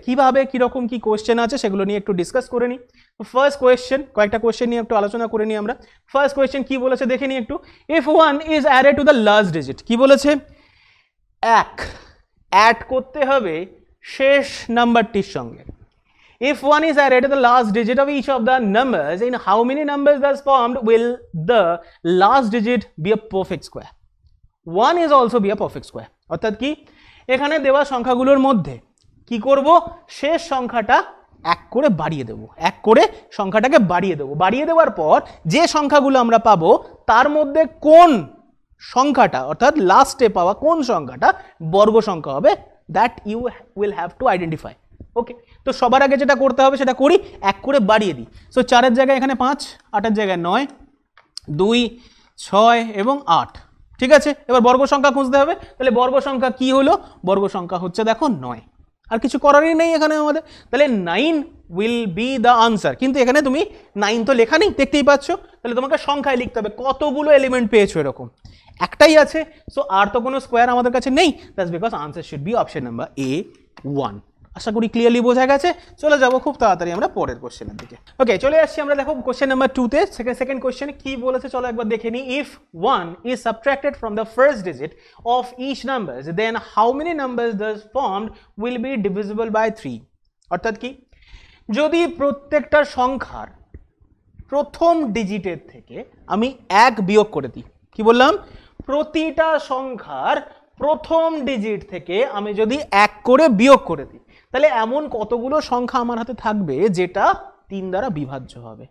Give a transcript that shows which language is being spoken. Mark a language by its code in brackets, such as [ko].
[bn] কিভাবে কিরকম কি কোয়েশ্চেন আছে সেগুলো নিয়ে একটু ডিসকাস করে নিই। ফার্স্ট কোয়েশ্চেন, কয়েকটা কোয়েশ্চেন নিয়ে একটু আলোচনা করে নিই আমরা। ফার্স্ট কোয়েশ্চেন কি বলেছে দেখে নিই একটু। [en] if 1 is added to the last digit, [bn] কি বলেছে? এক অ্যাড করতে হবে শেষ নাম্বারটির সঙ্গে। [en] If 1 is added to the last digit of each of the numbers, in how many numbers thus formed will the last digit be a perfect square? 1 is also be a perfect square. [bn] অর্থাৎ কি, এখানে দেওয়া সংখ্যাগুলোর মধ্যে কি করব? শেষ সংখ্যাটা এক করে বাড়িয়ে দেব, এক করে সংখ্যাটাকে বাড়িয়ে দেব। বাড়িয়ে দেওয়ার পর যে সংখ্যাগুলো আমরা পাবো তার মধ্যে কোন সংখ্যাটা, অর্থাৎ লাস্টে পাওয়া কোন সংখ্যাটা বর্গ সংখ্যা হবে, [en] That you will have to identify. [bn] ওকে, তো সবার আগে যেটা করতে হবে সেটা করি, এক করে বাড়িয়ে দিই। সো 4-এর জায়গায় এখানে 5, 8-এর জায়গায় 9, 2, 6 এবং 8। ঠিক আছে, এবার বর্গ সংখ্যা খুঁজতে হবে। তাহলে বর্গ সংখ্যা কি হলো? বর্গ সংখ্যা হচ্ছে দেখো 9। আর কিছু করারই নেই এখানে আমাদের। তাহলে [en] 9 will be the answer. [bn] কিন্তু এখানে তুমি 9 তো লেখা নেই, দেখতেই পাচ্ছ। তাহলে তোমাকে সংখ্যায় লিখতে হবে কতগুলো এলিমেন্ট পেয়েছো, এরকম একটাই আছে। সো আর তো কোনো স্কোয়ার আমাদের কাছে নেই, [en] That's because answer should be option number A1। [bn] আশা করি ক্লিয়ারলি বোঝা গেছে। চলে যাব খুব তাড়াতাড়ি আমরা পরের কোশ্চেনের দিকে। ওকে, চলে আসছি আমরা দেখো কোশ্চেন নাম্বার 2-তে। সেকেন্ড কোশ্চেনে কি বলেছে চলো একবার দেখে নিই। [en] If 1 is subtracted from the first digit of each number, then how many numbers thus formed will be divisible by 3? [bn] অর্থাৎ কি, যদি প্রত্যেকটা সংখ্যার প্রথম ডিজিটের থেকে আমি 1 বিয়োগ করে দিই, কি বললাম? প্রতিটা সংখ্যার প্রথম ডিজিট থেকে আমি যদি 1 করে বিয়োগ করে দিই, তাহলে এমন কতগুলো সংখ্যা আমার হাতে থাকবে যেটা 3 দ্বারা বিভাজ্য হবে।